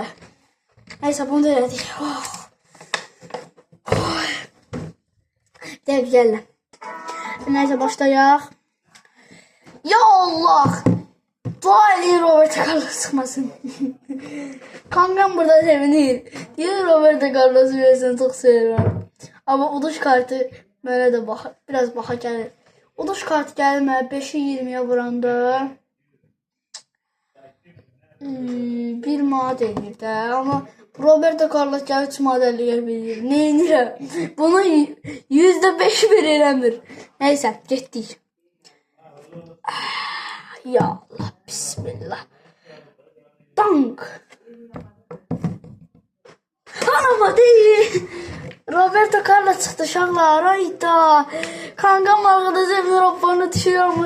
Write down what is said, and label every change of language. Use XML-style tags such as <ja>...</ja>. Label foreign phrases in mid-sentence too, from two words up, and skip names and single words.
<az>Neyse bunu da elədik. Dəqiq gələm. Neyse başlayaq. Ya Allah! Dua edin Roberto Carlos çıxmasın. Kankam burada sevinir.</az> <tr>Niye Roberto Carlos'u versin, çok seviyorum.</tr> <az>Ama uduş kartı mənə də biraz baxa gəlir. Uduş kartı gəlir mənə 5'i 20'ye vuranda 1 manat edir də. Ama Roberto Carlos gəlir 3 manat 50'ye verir. Neynirəm? Buna %5 verirəmdir. Neyse getdik.</az> <ar>يا الله، بسم الله.</ar> <tr>Dank. Anama değil. Roberto Carlos çıktı şahlar. Ayda. Kankam arkadaşım mikrofonu düşüyor mu?</tr>